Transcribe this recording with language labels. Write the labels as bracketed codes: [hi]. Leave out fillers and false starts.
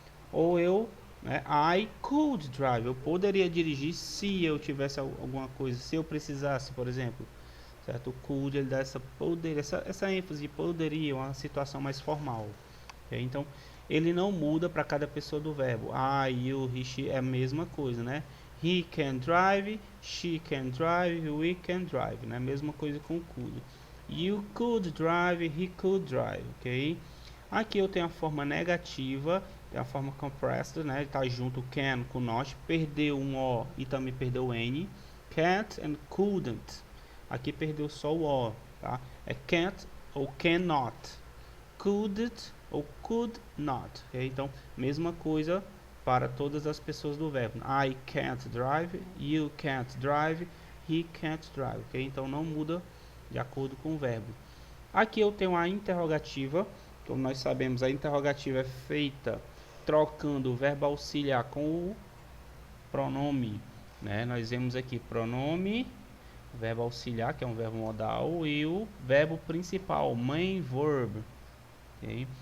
[pt] Ou eu, né, [en] I could drive, [pt] eu poderia dirigir se eu tivesse alguma coisa, se eu precisasse, por exemplo, certo? O could ele dá essa poder, essa ênfase de poderia, uma situação mais formal, okay? Então ele não muda para cada pessoa do verbo. I, you, he, she é a mesma coisa, né? [en] He can drive, she can drive, we can drive, né? [pt] Mesma coisa com o could. [en] You could drive, he could drive, ok? [pt] Aqui eu tenho a forma negativa, é a forma compressed, né? Está junto o can com not, perdeu um O e também perdeu o N. [en] Can't and couldn't. [pt] Aqui perdeu só o O, tá? É can't ou cannot. Couldn't ou could not. Okay? Então, mesma coisa para todas as pessoas do verbo. [en] I can't drive, you can't drive, he can't drive. Okay? [pt] Então, não muda de acordo com o verbo. Aqui eu tenho a interrogativa. Como nós sabemos, a interrogativa é feita trocando o verbo auxiliar com o pronome, né? Nós vemos aqui pronome, verbo auxiliar, que é um verbo modal, e o verbo principal, main verb. Okay?